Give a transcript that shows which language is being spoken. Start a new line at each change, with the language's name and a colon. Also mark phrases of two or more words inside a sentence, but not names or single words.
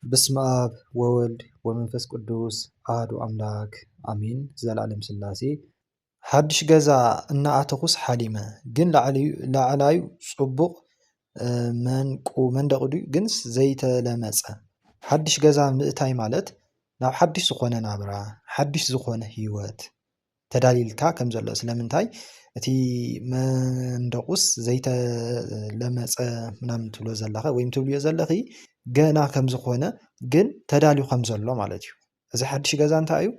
Geez: በስመ አብ ወወልድ ወመንፈስ ቅዱስ አሐዱ አምላክ አሜን።
Tigrinya: ዘላለም ሥላሴ ሓድሽ ገዛ እናኣተኹስ ሓሊመ ግን ላዕላዩ ጽቡቕ መንደቕ ድዩ ግንስ ዘይተለመጸ። ሓድሽ ገዛ ምእታይ ማለት ናብ ሓድሽ ዝኾነ ናብራ ሓድሽ ዝኾነ ህይወት ተዳሊልካ ከም ዘሎ ስለምንታይ እቲ መንደቁስ ዘይተለመጸ ምናምን ትብሎ ዘለኻ ወይም ትብልዮ ዘለኺ ገና ከም ዝኾነ ግን ተዳልዩ ከም ዘሎ ማለት እዩ። እዚ ሓድሽ ገዛ እንታይ እዩ?